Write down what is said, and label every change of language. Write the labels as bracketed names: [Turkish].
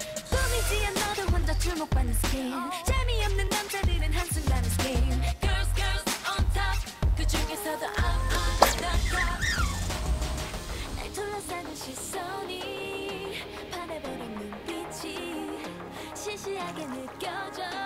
[Korean] 꿈이지 않아도 혼자 주목받는 스킨, 재미없는 남자들은 한순간에 스킨. [English] Girls, girls on top, [Korean] 그 중에서도 [English] I'm the top. [Korean] 날 둘러싸는 시선이 반해버린 눈빛이 시시하게 느껴져.